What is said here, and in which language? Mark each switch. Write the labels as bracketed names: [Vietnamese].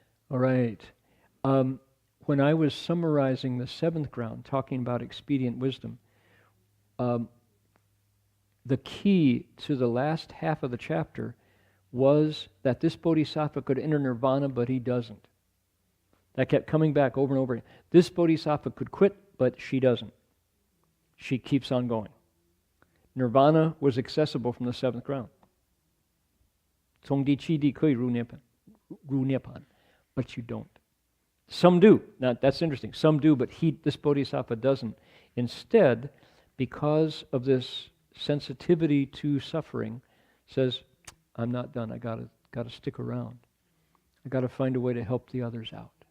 [English] All right. When I was summarizing the 7th ground, talking about expedient wisdom, the key to the last half of the chapter was that this bodhisattva could enter nirvana, but he doesn't. That kept coming back over and over again. This bodhisattva could quit, but she doesn't. She keeps on going. Nirvana was accessible from the 7th ground. [Chinese] 从第七地可以入涅槃, [English] but you don't. Some do. Now, that's interesting. Some do, but this bodhisattva doesn't. Instead, because of this sensitivity to suffering, says, I'm not done. I gotta stick around. I gotta find a way to help the others out.